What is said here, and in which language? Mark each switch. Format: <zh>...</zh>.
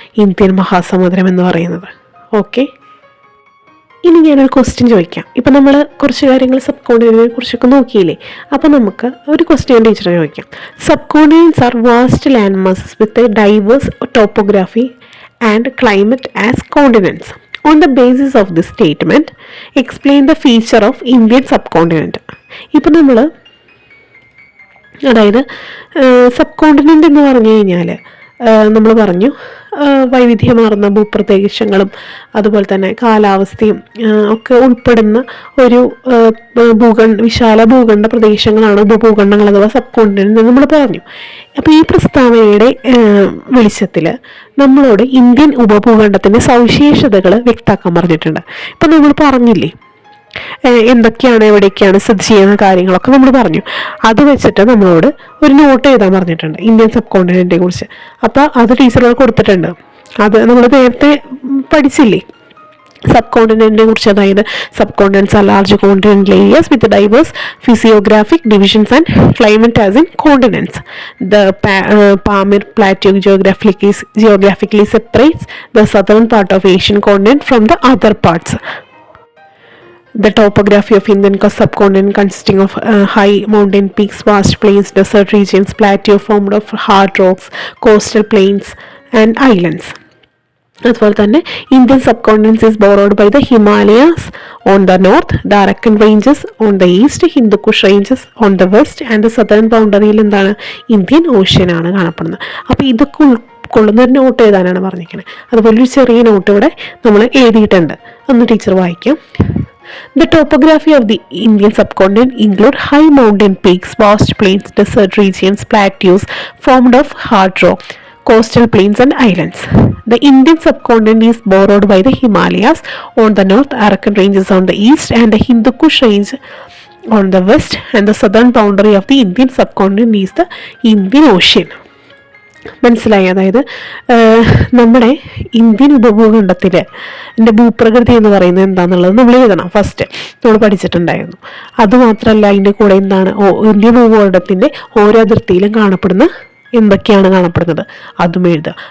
<ml>Indian മഹാസമുദ്രം എന്ന് പറയുന്നത്. Okay, ഇനി ഞാനൊരു ക്വസ്റ്റ്യൻ ചോദിക്കാം. ഇപ്പം നമ്മൾ കുറച്ച് കാര്യങ്ങൾ സബ് കോണ്ടിനെന്റിനെ കുറിച്ചൊക്കെ നോക്കിയില്ലേ? അപ്പം നമുക്ക് ഒരു ക്വസ്റ്റ്യൻ ടീച്ചറെ ചോദിക്കാം.</ml> <en>Subcontinents are vast land masses with a diverse topography and climate as continents. On the basis of this statement, explain the feature of Indian subcontinent.</en> <ml>ഇപ്പം നമ്മൾ അതായത് സബ് കോണ്ടിനെന്റ് എന്ന് പറഞ്ഞു കഴിഞ്ഞാൽ നമ്മൾ പറഞ്ഞു വൈവിധ്യമാർന്ന ഭൂപ്രദേശങ്ങളും അതുപോലെ തന്നെ കാലാവസ്ഥയും ഒക്കെ ഉൾപ്പെടുന്ന ഒരു വിശാല ഭൂഖണ്ഡ പ്രദേശങ്ങളാണ് ഉപഭൂഖണ്ഡങ്ങൾ അഥവാ സബ് കോണ്ടിനെന്റ് എന്ന് നമ്മൾ പറഞ്ഞു. അപ്പോൾ ഈ പ്രസ്താവനയുടെ വെളിച്ചത്തിൽ നമ്മളോട് ഇന്ത്യൻ ഉപഭൂഖണ്ഡത്തിൻ്റെ സവിശേഷതകൾ വ്യക്തമാക്കാൻ പറഞ്ഞിട്ടുണ്ട്. ഇപ്പം നമ്മൾ പറഞ്ഞില്ലേ എന്തൊക്കെയാണ് എവിടെയൊക്കെയാണ് സ്ഥിതി ചെയ്യുന്ന കാര്യങ്ങളൊക്കെ നമ്മൾ പറഞ്ഞു. അത് വെച്ചിട്ട് നമ്മളോട് ഒരു നോട്ട് എഴുതാൻ പറഞ്ഞിട്ടുണ്ട് ഇന്ത്യൻ സബ് കോണ്ടിനെന്റിനെ കുറിച്ച്. അപ്പോൾ അത് ടീച്ചറോട് കൊടുത്തിട്ടുണ്ട്. അത് നമ്മൾ നേരത്തെ പഠിച്ചില്ലേ സബ് കോണ്ടിനെന്റിനെ കുറിച്ച്.</ml> <en>അതായത് subcontinents are large continental areas with diverse physiographic divisions and climate as in continents. The Pamir plateau geographically separates the southern part of Asian continent from the other parts. The topography of Indian subcontinent consisting of high mountain peaks, vast plains, desert regions, plateau formed of hard rocks, coastal plains and islands. അതുപോലെ തന്നെ Indian subcontinent is bordered by the Himalayas on the north, the Arakan ranges on the east, Hindu Kush ranges on the west and the southern ബൗണ്ടറിയിൽ</en> <ml>എന്താണ് Indian ഓഷ്യനാണ് കാണപ്പെടുന്നത്. അപ്പോൾ ഇതൊക്കെ ഉൾക്കൊള്ളുന്ന ഒരു not എഴുതാനാണ് പറഞ്ഞിരിക്കുന്നത്. അതുപോലെ ഒരു ചെറിയ നോട്ട് ഇവിടെ നമ്മൾ എഴുതിയിട്ടുണ്ട്. ഒന്ന് ടീച്ചർ വായിക്കാം.</ml> <en>The topography of the Indian subcontinent include high mountain peaks, vast plains, desert regions, plateaus formed of hard rock, coastal plains and islands. The Indian subcontinent is bordered by the Himalayas on the north, Arakan ranges on the east and the Hindukush range on the west, and the southern boundary of the Indian subcontinent is the Indian Ocean.</en> <ml>മനസ്സിലായി? അതായത് നമ്മുടെ Indian ഉപഭൂഖണ്ഡത്തിൽ എൻ്റെ ഭൂപ്രകൃതി എന്ന് പറയുന്നത് എന്താണെന്നുള്ളത് നമ്മൾ എഴുതണം. ഫസ്റ്റ് നമ്മൾ പഠിച്ചിട്ടുണ്ടായിരുന്നു. അതുമാത്രമല്ല അതിൻ്റെ കൂടെ എന്താണ് ഇന്ത്യൻ ഭൂഭൂഖണ്ഡത്തിൻ്റെ ഓരോ അതിർത്തിയിലും കാണപ്പെടുന്ന എന്തൊക്കെയാണ് കാണപ്പെടുന്നത് അതും എഴുതുക.</ml>